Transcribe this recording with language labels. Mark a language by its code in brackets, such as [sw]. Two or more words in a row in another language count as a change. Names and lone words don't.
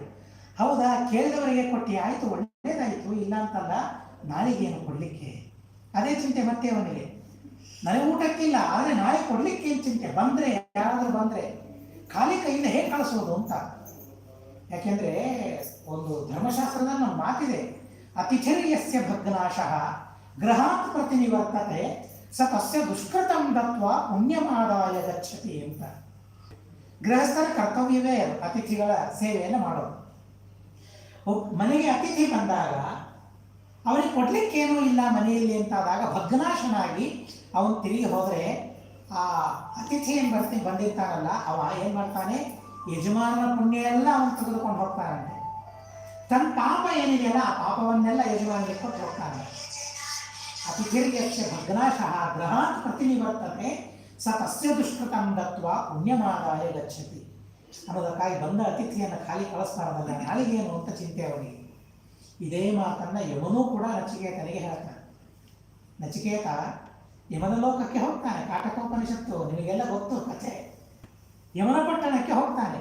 [kn] ಹೌದಾ, ಕೇಳಿದವರಿಗೆ ಕೊಟ್ಟು ಆಯಿತು, ಒಳ್ಳೇದಾಯಿತು, ಇಲ್ಲ ಅಂತಲ್ಲ, ನಾಳೆಗೇನು ಕೊಡಲಿಕ್ಕೆ, ಅದೇ ಚಿಂತೆ ಮತ್ತೆ ಅವನಿಗೆ. ನನಗೆ ಊಟಕ್ಕಿಲ್ಲ, ಆದರೆ ನಾಳೆ ಕೊಡಲಿಕ್ಕೆ ಏನು ಚಿಂತೆ, ಬಂದರೆ ಯಾರಾದರೂ ಬಂದರೆ ಖಾಲಿ ಕೈಯಿಂದ ಹೇಗೆ ಕಳಿಸೋದು ಅಂತ. ಯಾಕೆಂದರೆ ಒಂದು ಧರ್ಮಶಾಸ್ತ್ರದ ನಮ್ಮ ಮಾತಿದೆ, [sa] ಅತಿಥಿರ್ಯಸ್ಯ ಭಗ್ನಾಶಃ ಗೃಹಾತ್ ಪ್ರತಿನಿವರ್ತತೆ ಸ ತಸ್ಯ ದುಷ್ಕೃತಂ ದತ್ವಾ ಪುಣ್ಯಮಾದಾಯ ಗಚ್ಚತಿ [kn] ಅಂತ. ಗೃಹಸ್ಥರ ಕರ್ತವ್ಯವೇ ಅತಿಥಿಗಳ ಸೇವೆಯನ್ನು ಮಾಡೋದು. ಮನೆಗೆ ಅತಿಥಿ ಬಂದಾಗ ಅವನಿಗೆ ಕೊಡ್ಲಿಕ್ಕೇನೂ ಇಲ್ಲ ಮನೆಯಲ್ಲಿ ಅಂತಾದಾಗ ಭಗ್ನಾಶನಾಗಿ ಅವನು ತಿರುಗಿ ಹೋದರೆ ಆ ಅತಿಥಿ ಏನು ಬಂದಿರ್ತಾನಲ್ಲ, ಅವ ಏನು ಮಾಡ್ತಾನೆ, ಯಜಮಾನನ ಪುಣ್ಯ ಎಲ್ಲ ಅವನು ತೆಗೆದುಕೊಂಡು ಹೋಗ್ತಾನಂತೆ. ತನ್ನ ಪಾಪ ಏನಿದೆಯಲ್ಲ ಆ ಪಾಪವನ್ನೆಲ್ಲ ಯಜಮಾನಿಗೆ ಕೊಟ್ಟು ಹೋಗ್ತಾನೆ. [sa] ಅತಿಥಿರ್ಯಸ್ಯ ಭಗ್ನಾಶಃ ಗೃಹಾತ್ ಪ್ರತಿನಿವರ್ತತೆ ಸ ತಸ್ಯ ದುಷ್ಕೃತಂ ದತ್ವಾ ಪುಣ್ಯಮಾದಾಯ ಗಚ್ಚತಿ [kn] ಅನ್ನೋದಕ್ಕಾಗಿ ಬಂದ ಅತಿಥಿಯನ್ನು ಖಾಲಿ ಕಳಿಸ್ತಾರಲ್ಲ, ನಾಳಿಗೇನು ಅಂತ ಚಿಂತೆ ಅವನಿಗೆ. ಇದೇ ಮಾತನ್ನು ಯಮನೂ ಕೂಡ ನಚಿಕೇತನಿಗೆ ಹೇಳ್ತಾನೆ. ನಚಿಕೇತ ಯಮನ ಲೋಕಕ್ಕೆ ಹೋಗ್ತಾನೆ. ಕಾಟಕೋಪನಿಷತ್ತು ನಿಮಗೆಲ್ಲ ಗೊತ್ತು ಕಥೆ. ಯಮನ ಪಟ್ಟಣಕ್ಕೆ ಹೋಗ್ತಾನೆ.